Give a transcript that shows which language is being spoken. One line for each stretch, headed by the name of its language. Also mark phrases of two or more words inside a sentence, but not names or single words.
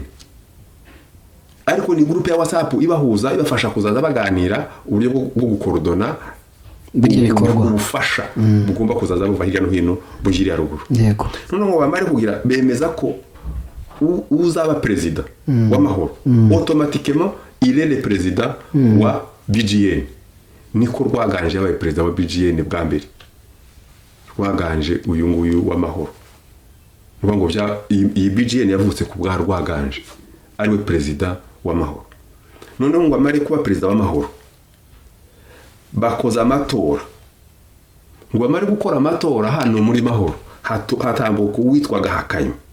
Kinyarwanda: Ariko ni groupe ya WhatsApp ibahuza, ibafasha kuzaza baganira uburyo bwo gukorodona biryo bikorwa, ubufasha bugomba kuzaza buva hirya no hino bujiri ya ruguru. Yego. Noneho bamare kugira bemeza ko uzaba perezida w'amahoro
French: automatiquement il est le président
Kinyarwanda: wa BGN. Niko rwaganje yabaye perezida wa BGN bwa mbere, rwaganje uyu nguyu w'amahoro. Ngo iyi BGN yavutse ku bwa rwaganje ari we perezida w'amahoro. Noneho ngo amare kuba perezida w'amahoro bakoza amatora, ngo amare gukora amatora hano muri mahoro hatambuka uwitwa Gahakanyi.